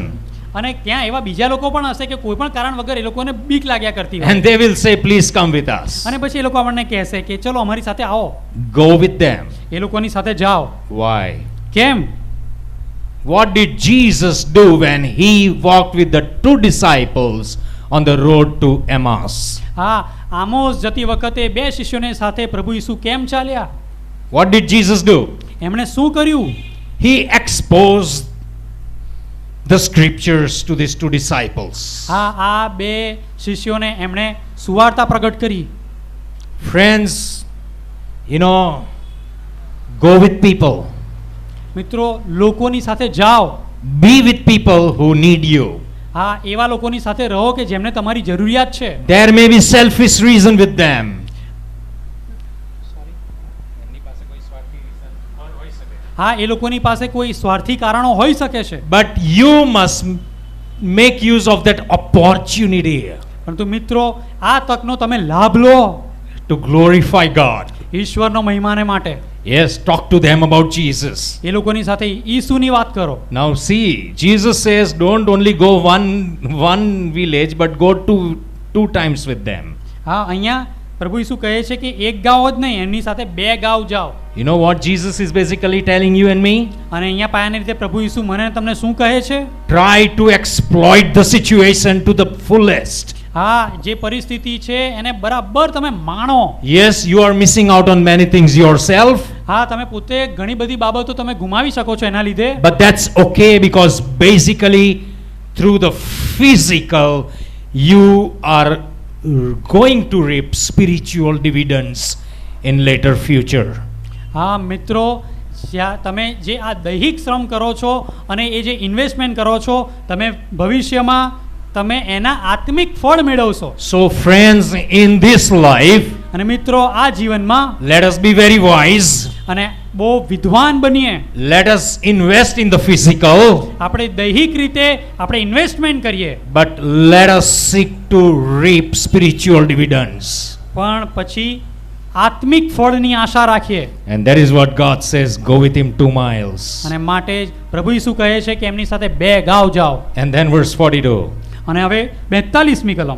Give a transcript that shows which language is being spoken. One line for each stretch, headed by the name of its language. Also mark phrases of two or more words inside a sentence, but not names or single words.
Gujarati: અને ત્યાં એવા બીજા લોકો પણ હશે કે કોઈ પણ કારણ વગર એ લોકોને બીક લાગ્યા કરતી હોય.
English: And they will say, please come with us.
Gujarati: અને પછી એ લોકો આપણને કહેશે કે ચલો અમારી સાથે આવો.
English: Go with them.
Gujarati: એ લોકોની સાથે જાઓ.
English: Why?
Gujarati: કેમ?
English: What did Jesus do when he walked with the two disciples on the road to Emmaus?
Gujarati: હા, આમોસ જતી વખતે બે શિષ્યોને સાથે પ્રભુ ઈસુ કેમ ચાલ્યા?
English: What did Jesus do?
Gujarati: એમણે શું કર્યું?
English: He exposed the scriptures to these two disciples.
Gujarati: હા, આ બે શિષ્યોને એમણે સુવાર્તા પ્રગટ કરી.
English: Friends, you know, go with people.
Gujarati: મિત્રો, લોકોની સાથે જાઓ.
English: Be with people who need you.
Gujarati: હા, એવા લોકોની સાથે રહો કે જેમને તમારી જરૂરિયાત છે.
English: There may be selfish reason with them.
Gujarati: હા, એ લોકોની પાસે કોઈ સ્વાર્થી કારણો હોઈ શકે છે.
English: But you must make use of that opportunity
Gujarati: પરંતુ મિત્રો, આ તકનો તમે લાભ લો
English: to glorify God.
Gujarati: ઈશ્વરનો મહિમાને માટે.
English: Yes, talk to them about Jesus.
Gujarati: એ લોકોની સાથે ઈસુની વાત કરો.
English: Now see, Jesus says don't only go one village but go two times with them.
Gujarati: હા, અહીંયા પ્રભુ ઈસુ કહે છે કે એક ગાવ જ નહીં, એમની સાથે બે ગાવ જાઓ.
English: You know what Jesus is basically telling you and me?
Gujarati: અને અહીંયા પાયાની રીતે પ્રભુ ઈસુ મને તમને શું કહે છે?
English: Try to exploit the situation to the fullest.
Gujarati: હા, જે પરિસ્થિતિ છે એને બરાબર તમે માણો.
English: Yes, you are missing out on many things yourself.
Gujarati: હા, તમે પોતે ઘણી બધી બાબતો તમે ગુમાવી શકો છો એના લીધે.
English: But that's okay because basically through the physical you are going to reap spiritual dividends in later future.
Gujarati: હા મિત્રો, તમે જે આ દૈહિક શ્રમ કરો છો અને એ જે ઇન્વેસ્ટમેન્ટ કરો છો, તમે ભવિષ્યમાં તમે એના આત્મિક ફળ મેળવશો.
English: So friends, in this life,
Gujarati: અને મિત્રો, આ જીવનમાં
English: let us be very wise.
Gujarati: અને બહુ વિદ્વાન બનીએ.
English: Let us invest in the physical.
Gujarati: આપણે દૈહિક રીતે આપણે ઇન્વેસ્ટમેન્ટ કરીએ.
English: But let us seek to reap spiritual dividends.
Gujarati: પણ પછી આત્મિક ફળની આશા રાખીએ.
English: And that is what God says, go with him 2 miles.
Gujarati: અને માટે જ પ્રભુ ઈસુ કહે છે કે એમની સાથે બે ગાવ જાઓ.
English: And then verse 42.
Gujarati: અને હવે 42મી કલમ.